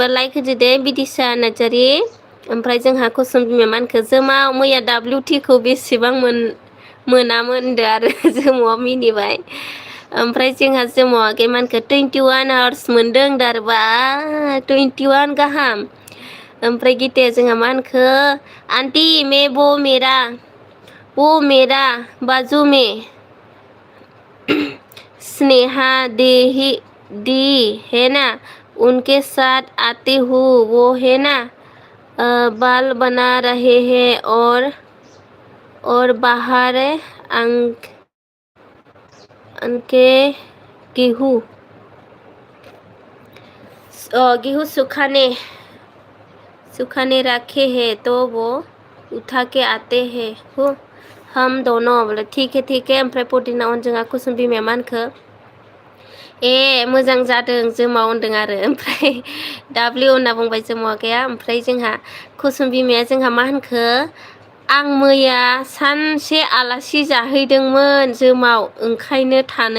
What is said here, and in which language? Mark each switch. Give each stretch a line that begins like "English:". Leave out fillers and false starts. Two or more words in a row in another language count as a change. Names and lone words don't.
Bodo: लाइक होदो दे बिदिसा नार्जारि ओमफ्राय जोंहा कुसुम बिमाया मा होनखो जोमाव मैया WT खौ बेसेबां मोनामोन होनदो आरो जोमावा मिनिबाय ओमफ्राय जोंहा जोमावा मा होनखो 21 आवार्स मोनदों होनदो आरो बा 21 गाहाम ओमफ्राय गिताया जोंहा मा होनखो
Hindi: आंटी मैं वो मेरा बाजू में स्नेहा दी है ना उनके साथ आती हूँ वो है ना बाल बना रहे हैं और बाहर उनके गेहूँ सुखाने रखे हैं तो वो उठा के आते हैं हो हम दोनों बोले ठीक है
Bodo: ओमफ्राय पुदिना जोंहा कुसुम बिमाया मा होनखो ए मोजां जादों जोमाव होनदों आरो ओमफ्राय W होनना बुंबाय जोमावा गैया ओमफ्राय जोंहा कुसुम बिमाया जोंहा मा होनखो आं मैया सानसे आलासि जाहैदोंमोन जोमाव ओंखायनो थानो